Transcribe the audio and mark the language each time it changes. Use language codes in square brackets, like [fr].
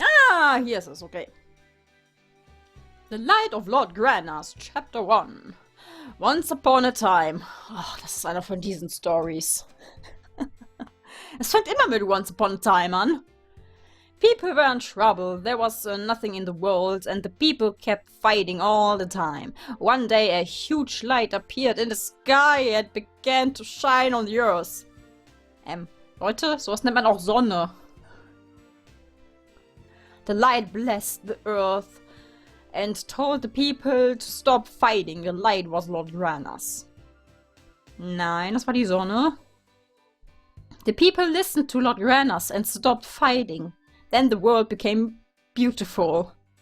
[de] Ah, hier ist es, okay. The Light of Lord Granas, Chapter 1. [en] Once upon a time. [de] Ach, das ist einer von diesen Stories. Es fängt immer mit [en] Once upon a time [de] an. [en] People were in trouble. There was nothing in the world, and the people kept fighting all the time. One day a huge light appeared in the sky and began to shine on the earth. [de] Leute, sowas nennt man auch Sonne. [en] The light blessed the earth and told the people to stop fighting. The light was Lord Granas. [de] Nein, das war die Sonne. [en] The people listened to Lord Granas and stopped fighting. Then the world became beautiful.